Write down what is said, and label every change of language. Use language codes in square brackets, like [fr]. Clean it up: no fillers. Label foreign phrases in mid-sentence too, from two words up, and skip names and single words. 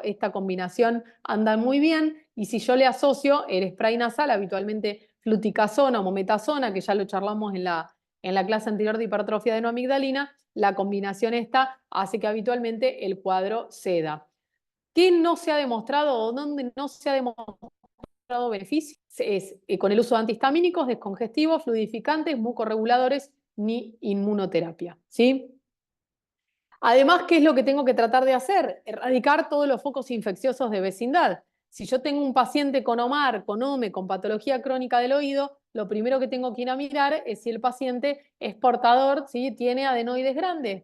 [es] Esta combinación anda muy bien y si yo le asocio el spray nasal, habitualmente fluticasona o mometasona, que ya lo charlamos en la clase anterior de hipertrofia de no amigdalina, la combinación esta hace que habitualmente el cuadro ceda. ¿Qué no se ha demostrado o dónde no se ha demostrado beneficios? Es con el uso de antihistamínicos, descongestivos, fluidificantes, mucorreguladores ni inmunoterapia, ¿sí? Además, ¿qué es lo que tengo que tratar de hacer? Erradicar todos los focos infecciosos de vecindad. Si yo tengo un paciente con OMAR, con OME, con patología crónica del oído, lo primero que tengo que ir a mirar es si el paciente es portador, ¿sí? Tiene adenoides grandes.